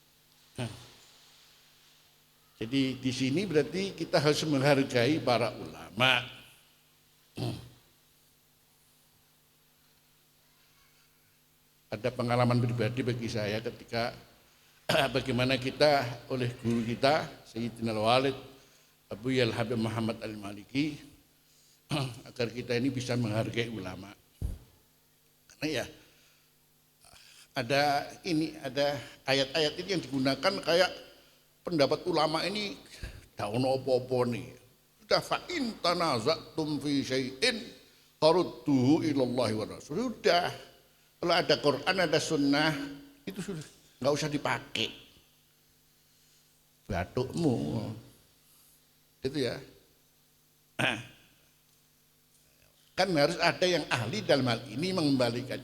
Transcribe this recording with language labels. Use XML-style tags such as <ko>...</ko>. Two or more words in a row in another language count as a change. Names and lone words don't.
<id>Jadi di sini berarti kita harus menghargai para ulama. Ada pengalaman pribadi bagi saya ketika bagaimana kita oleh guru kita Sayyidina Al-Walid Abu Yal Habib Muhammad Al-Maliki agar kita ini bisa menghargai ulama. Karena ya ada ayat-ayat ini yang digunakan kayak pendapat ulama ini daun opo-opo nih. Sudah</id> <ar>fa'in tanaza'tum fi syai'in farudduhu ilallahi wa rasul.</ar> <id>Sudah. Kalau ada Quran, ada sunnah, itu sudah nggak usah dipakai. Batukmu, itu ya. Kan harus ada yang ahli dalam hal ini mengembalikan.</id>